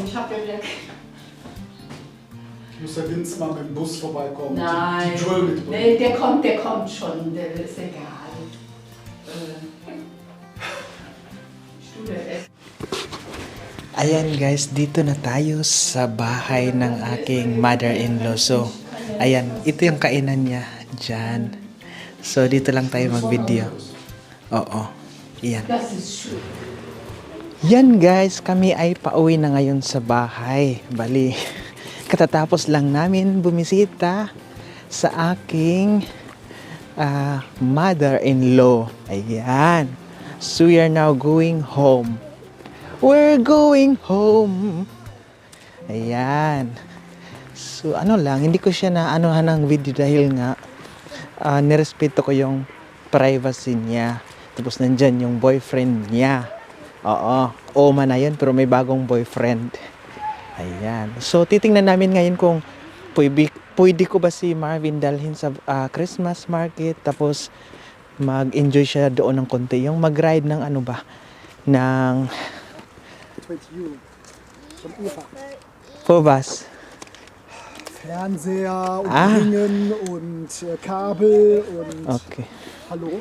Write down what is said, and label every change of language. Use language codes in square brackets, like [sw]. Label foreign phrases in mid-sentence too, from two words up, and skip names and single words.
[de] Ich hab ja wieder. Muss der Vince mal mit dem Bus vorbeikommen? Nein. Die Joel mitbringen? Nee, der kommt schon. Der ist egal. [tl] Ayan guys, dito na tayo sa bahay ng aking mother-in-law. So, ayan, ito yung kainan niya dyan. So, dito lang tayo mag-video. Oo, ayan. [de] Das ist schön. [tl] Yan guys, kami ay pauwi na ngayon sa bahay. Bali, katatapos lang namin bumisita sa aking mother-in-law. [en] Ayan. So we are now going home. We're going home. [tl] Ayan. So ano lang, hindi ko siya na anuhan ng video dahil nga nirespeto ko yung privacy niya. Tapos nandyan yung boyfriend niya. Oo, Oma na yun pero may bagong boyfriend. Ayan. So, titingnan namin ngayon kung pwede ko ba si Marvin dalhin sa [en] Christmas market, [tl] tapos mag-enjoy siya doon ng konti. Yung mag-ride ng ano ba? Ng [de] Mit you. Von Eva. Povas. Fernseher und Ah. Ringen und Kabel und... [en] Okay. [de] Hallo?